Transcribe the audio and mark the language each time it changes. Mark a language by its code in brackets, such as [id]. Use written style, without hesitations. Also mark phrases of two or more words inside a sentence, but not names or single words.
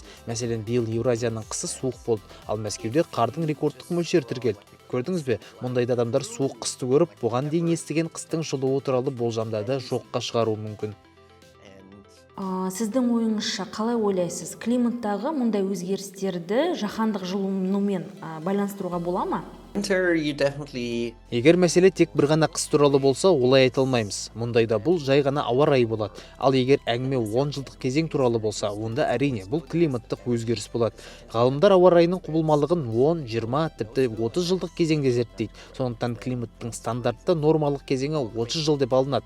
[kk] Мәселен, биыл Еуразияның қысы суық болды, ал Мәскеуде қардың рекордтық мөлшері тіркелді. Көрдіңіз бе? Мұндайда адамдар суық қысты көріп, бұған дейін естіген қыстың жылуы туралы болжамдарды жоққа шығаруы мүмкін. Сіздің ойыңызша қалай ойлайсыз? Климаттағы мұндай өзгерістерді жаһандық жылынумен байланыстыруға бола ма? [en] Winter, you definitely. [kk] Егер мәселе тек бір ғана қыс туралы болса, олай айта алмаймыз. Мұндайда бұл жай ғана ауа райы болады. Ал егер әңгіме 10 жылдық кезең туралы болса, онда әрине бұл климаттық өзгеріс болады. Ғалымдар ауа райының құбылмалығын 10, 20, тіпті 30 жылдық кезеңде зерттейді. Сондықтан климаттың стандартты нормалық кезеңі 30 жыл деп алынады.